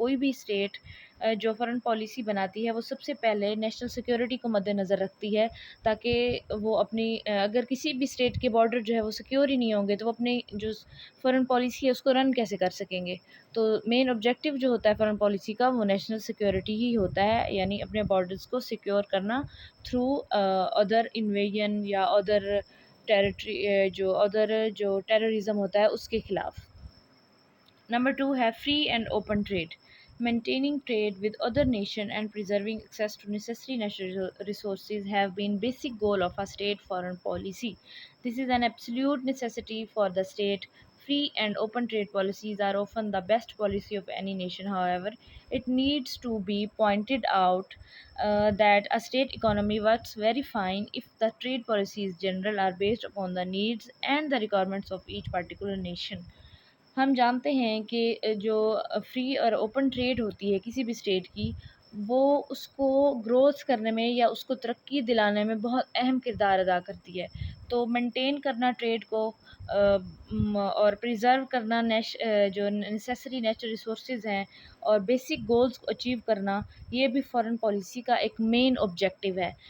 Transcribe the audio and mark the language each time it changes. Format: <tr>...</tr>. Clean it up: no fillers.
<hi>कोई भी स्टेट जो फॉरेन पॉलिसी बनाती है वो सबसे पहले नेशनल सिक्योरिटी को मद्देनज़र रखती है, ताकि वो अपनी अगर किसी भी स्टेट के बॉर्डर जो है वो सिक्योर ही नहीं होंगे तो वो अपनी जो फॉरेन पॉलिसी है उसको रन कैसे कर सकेंगे। तो मेन ऑब्जेक्टिव जो होता है फॉरेन पॉलिसी का वो नेशनल सिक्योरिटी ही होता है, यानी अपने बॉर्डर्स को सिक्योर करना थ्रू अदर इन्वेजन या अदर जो टेररिज्म होता है उसके खिलाफ।</hi> <en>Number two</en> <hi>है</hi> <en>free and open trade. Maintaining trade with other nations and preserving access to necessary natural resources have been basic goal of a state foreign policy. This is an absolute necessity for the state. Free and open trade policies are often the best policy of any nation. However, it needs to be pointed out that a state economy works very fine if the trade policies general are based upon the needs and the requirements of each particular nation.</en> <hi>हम जानते हैं कि जो free और open trade होती है किसी भी स्टेट की, वो उसको ग्रोथ करने में या उसको तरक्की दिलाने में बहुत अहम किरदार अदा करती है। तो मेंटेन करना ट्रेड को और प्रिज़र्व करना जो नेसेसरी नेचुरल रिसोर्सेज़ हैं और बेसिक गोल्स को अचीव करना, ये भी फ़ॉरेन पॉलिसी का एक मेन ऑब्जेक्टिव है।</hi>